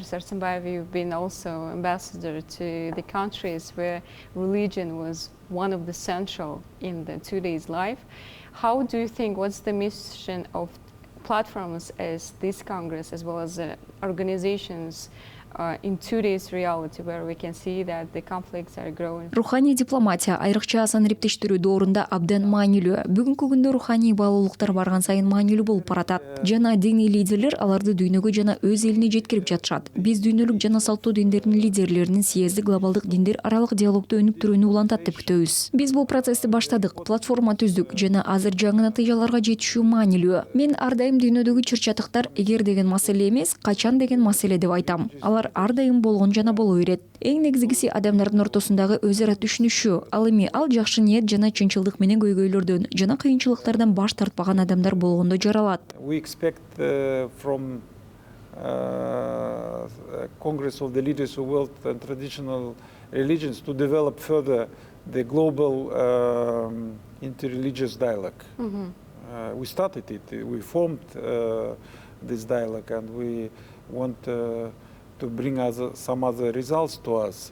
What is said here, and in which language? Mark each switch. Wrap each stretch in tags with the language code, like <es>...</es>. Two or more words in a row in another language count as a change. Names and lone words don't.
<en>Sarsenbayev, you've been also ambassador to the countries where religion was one of the central in the today's life. How do you think, what's the mission of platforms as this Congress, as well as organizations in today's reality, where we can see that the conflicts are growing?</en> <ky>Руханий дипломатия айрыкча санариптештирүү доорунда абдан маанилүү. Бүгүнкү күндө руханий баалуулуктар барган сайын маанилүү болуп баратат. Жана диний лидерлер аларды дүйнөгө жана өз элине жеткирип жатышат. Биз дүйнөлүк жана салттуу диндердин лидерлеринин съезди глобалдык диндер аралык диалогду өнүктүрүүнү улантат деп күтөбүз. Биз бул процессти баштадык, платформа түздүк жана азыр жаңы натыйжаларга жетишүү маанилүү. Мен ар дайым дүйнөдөгү чыр-чатыктар эгер деген маселе эмес, качан деген маселе деп айтам. Алар ар дайым болгон жана боло берет. Эң негизгиси адамдардын ортосундагы өз ара түшүнүшү. Ал эми ал жакшы ниет жана чынчылдык менен көйгөйлөрдөн жана кыйынчылыктардан баш тартпаган адамдар болгондо жаралат.</ky> <en>We expect from Congress of the Leaders of World and Traditional Religions to develop further the global interreligious dialogue. We started it, we formed this dialogue, and we want to bring some other results to us.</en>